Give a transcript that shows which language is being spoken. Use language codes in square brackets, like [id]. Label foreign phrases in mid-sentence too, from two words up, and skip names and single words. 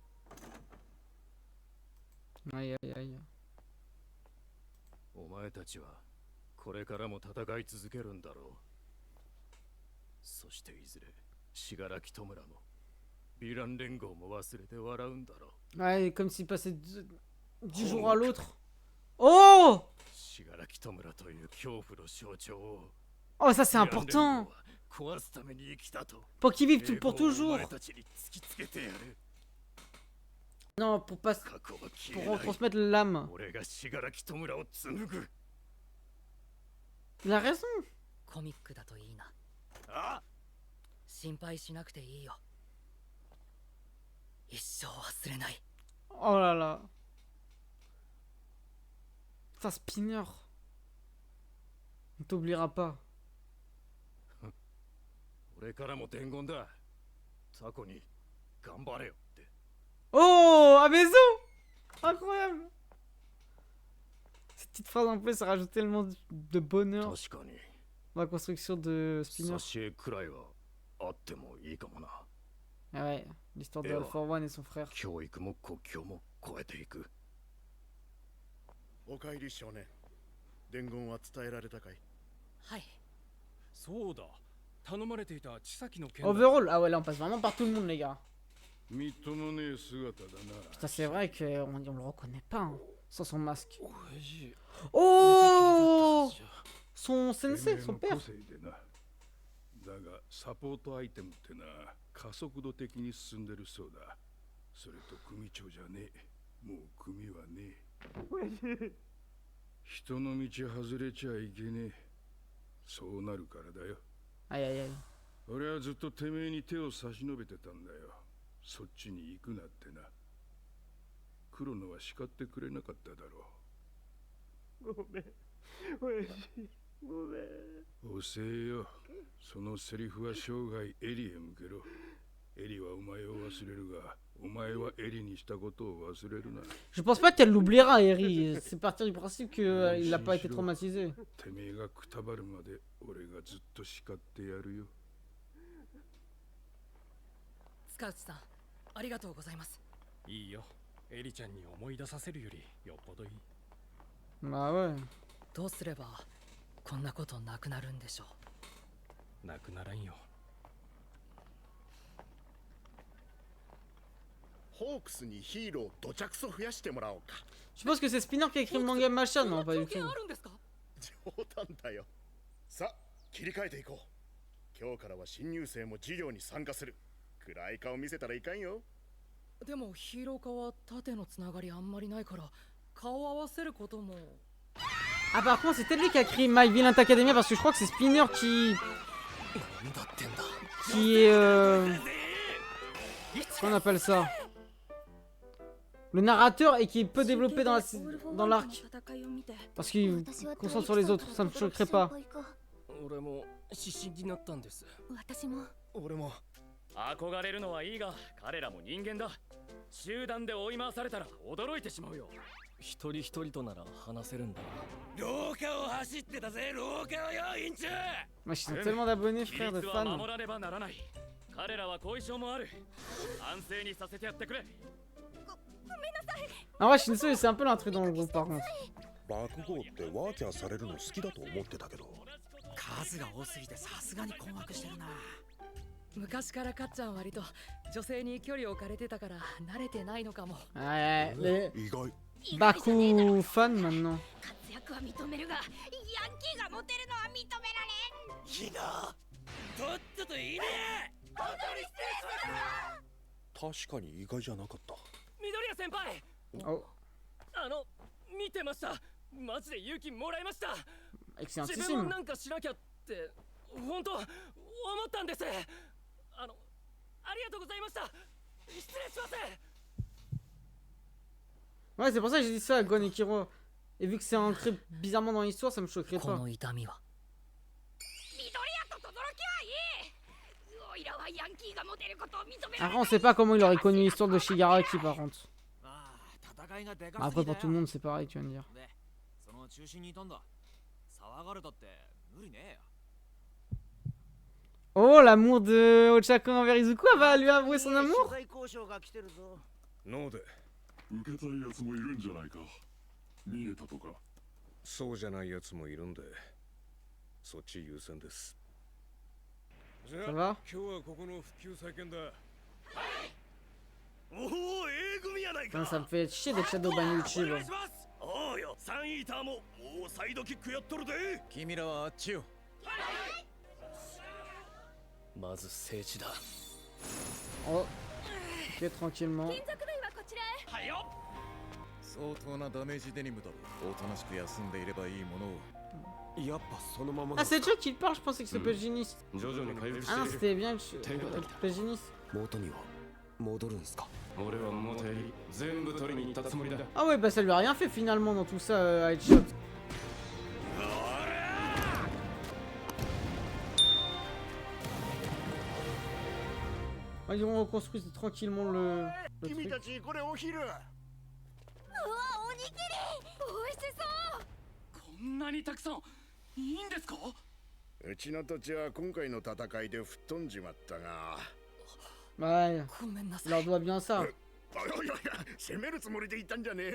[fr] Aïe aïe aïe. [ja] お前たちはこれからも戦い続けるんだろう。そしていずれ死柄木弔もヴィラン連合も忘れて笑うんだろう。 [fr] Ouais, comme s'il passait du jour à l'autre. Oh! [ja] 死柄木弔という恐怖の象徴を [fr] Oh, ça c'est important. [ja] 壊すために生きたと。 [fr] Pour qu'ils vivent pour toujours. [ja] お前たちに突きつけてやる。 [fr] Non, pour pas pour transmettre l'âme. [ja] 俺が死柄木弔を紡ぐ。 [fr] Il a raison. [ja] コミックだといいな。あ？心配しなくていいよ。一生忘れない。 [fr] Oh là là. Putain, Spinner. On t'oubliera pas. [ja] 俺からも伝言だ。タコに頑張れよって。 [fr] Oh, à maison. Incroyable. Cette petite phrase en plus, ça rajoute tellement de bonheur dans la construction de Spinner. Ah ouais, l'histoire de All for One et son frère. [ja] 教育も国境も超えていく。おかえり少年。伝言は伝えられたかい？はい。そうだ。頼まれていた千崎の件。 [fr] Overall, ah ouais, là on passe vraiment par tout le monde, les gars. [ja] みっともねえ姿だな。 [fr] Putain, c'est vrai qu'on le reconnaît pas hein, sans son masque. Oh! Son sensei, son père. [ja] だがサポートアイテムってな加速度的に進んでるそうだ。それと組長じゃねえ。もう組はねえ。人の道外れちゃいけねえ。そうなるからだよ。 [fr] Aïe aïe aïe. [ja] 俺はずっとてめえに手を差し伸べてたんだよ。そっちに行くなってな。黒野は叱ってくれなかっただろう。ごめん。おやじ、ごめん。遅えよ。そのセリフは生涯エリへ向けろ。エリはお前を忘れるが、お前はエリにしたことを忘れるな。 [fr] Je pense pas qu'elle l'oubliera, Eri. C'est partir du principe qu'il n'a pas été traumatisé. [ja] てめえがくたばるまで俺がずっと叱ってやるよ。塚内さん、ありがとうございます。いいよ。エリちゃんに思い出させるよりよっぽどいい。まあouais。どうすればこんなことなくなるんでしょう。なくならんよ。ホークスにヒーローどちゃくそ増やしてもらおうか。 [fr] Je pense que c'est Spinner qui a écrit le manga machin, non pas du tout. [ja] 冗談だよ。さあ、切り替えていこう。今日からは新入生も授業に参加する。暗い顔見せたらいかんよ。でもヒーロー科は縦のつながりあんまりないから顔を合わせることも。 [fr] Ah par contre c'est peut-être lui qui a créé My Villain Academia parce que je crois que c'est Spinner qui est comment on appelle ça, le narrateur et qui est peu développé dans l'arc parce qu'il concentre sur les autres, ça me choquerait pas. [ja] 俺も指針になったんです。私も。俺も。憧れるのはいいが彼らも人間だ。集団で追い回されたら驚いてしまうよ。一人一人となら話せるんだ。廊下を走ってたぜ、廊下をよ、インチュ。 [fr] Moi je suis tellement d'abonnés frère de fans. [ja] 守らねばならない。彼らは後遺症もある。安静にさせてやってくれ。 [fr] En vrai Shinsu c'est un peu l'intrus dans le groupe par contre. [ja] 爆豪ってワーキャーされるの好きだと思ってたけど。数が多すぎてさすがに困惑してるな。昔からかっちゃん割と女性に距離を置かれてたから慣れてないのかも。 [fr] Ouais, les Baku fans maintenant. [ja] は認めるがヤンキーがモテるのは認められん。いいな。とっとといいね。本当に失礼しました。確かに意外じゃなかった。緑谷先輩、見てました。マジで勇気もらいました。自分もなんかしなきゃって本当思ったんです。ありがとうございました。失礼します。 [fr] Ouais, c'est pour ça que j'ai dit ça à Gon et Kiro. Et vu que c'est ancré bizarrement dans l'histoire, ça me choquerait pas. Après, on sait pas comment il aurait connu l'histoire de Shigaraki par contre. Après, pour tout le monde, c'est pareil, tu vas me dire. Oh, l'amour de Ochako envers Izuku, elle va lui avouer son amour? [ja] 受けたいやつもいるんじゃないか。逃げたとか。そうじゃないやつもいるんで、そっち優先です。じゃあ、今日はここの復旧再建だ。おお、A組やないか。 [fr] Ça me fait chier d'être Shadowban YouTube. [ja] おうよ、サンイーターももうサイドキックやっとるで。君らはあっちよ。まず聖地だ。 [fr] Oh, ok, tranquillement. [ja] 相当なダメージデニムだろう。おとなしく休んでいればいいものを。やっぱそのまま。 [fr] Ah, c'est Joe qui parle, je pensais que c'était Pagéniste. Ah non, c'était bien Pagéniste. [ja] 元には戻るんすか。 [fr] Ah ouais, bah ça lui a rien fait finalement dans tout ça, Headshot. Ils ont reconstruit tranquillement le truc. [ja] こんなにたくさんいいんですか？うちの土地は今回の戦いで吹っ飛んじまったが。 [fr] Ouais, il leur doit bien ça. [ja] 攻めるつもりでいたんじゃねえ。